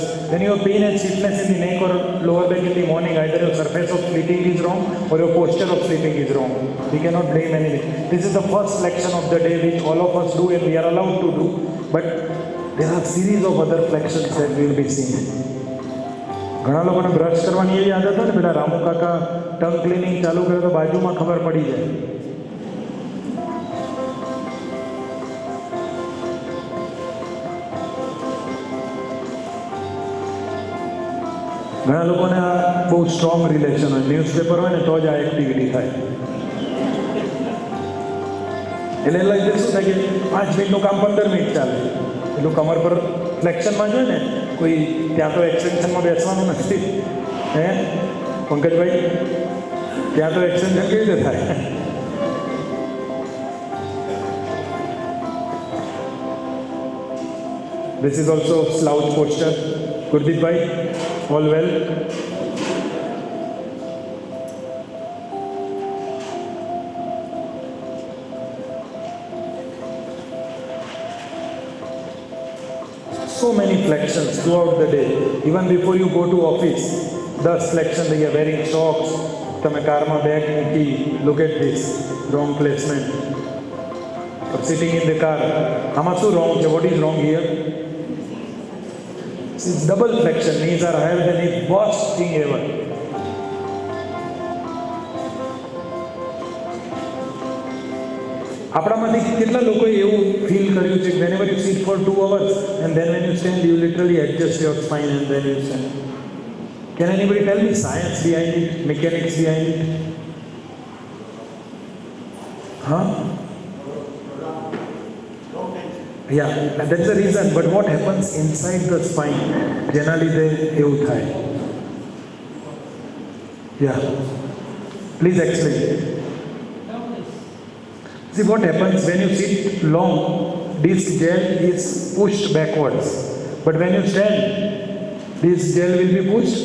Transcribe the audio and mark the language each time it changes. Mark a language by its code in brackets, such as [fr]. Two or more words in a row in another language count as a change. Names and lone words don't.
[en] When you have pain and stiffness in the neck or lower back in the morning, either your surface of sleeping is wrong or your posture of sleeping is wrong. We cannot blame anything. This is the first flexion of the day which all of us do and we are allowed to do. But there are series of other flexions that we will be seeing. [gu] ઘણા લોકોને બ્રશ કરવાની એવી આદત હોય ને, પેલા રામુ કાકા [en] tongue cleaning [gu] ચાલુ કરે તો બાજુમાં ખબર પડી જાય. ઘણા લોકોને આ બહુ [en] strong relation [gu] હોય, ન્યૂઝપેપર હોય ને તો જ આ એક્ટિવિટી થાય. એટલે લઈ શું થાય કે 5 મિનિટનું કામ 15 મિનિટ ચાલે. એટલું કમર પર ફ્લેક્શનમાં જોઈએ ને, કોઈ ત્યાં તો એક્સટેન્શનમાં બેસવાનું નથી. હે પંકજભાઈ, ત્યાં તો એક્સટેન્શન કેવી રીતે થાય? [en] This is also slouch posture. Gurdeep bhai, all well? So many flexions throughout the day. Even before you go to office, 10 flexion they are wearing socks. [gu] તમે કારમાં બેગ મૂકી, [en] look at this, wrong placement. Or sitting in the car, [gu] આમાં શું wrong છે? [en] What is wrong here? This is double flexion. Knees are higher than the worst thing ever. [gu] આપણામાંથી કેટલા લોકોએ એવું ફીલ કર્યું છે કે [en] whenever you sit for 2 hours and then when you stand you literally adjust your spine and then you stand. Can anybody tell me science behind it, mechanics behind it? Huh? Yeah, that's the reason. But what happens inside the spine? Generally, they [gu] એવું થાય. [en] Yeah. Please explain. See what happens when you sit long, this gel is pushed backwards. But when you stand, this gel will be pushed.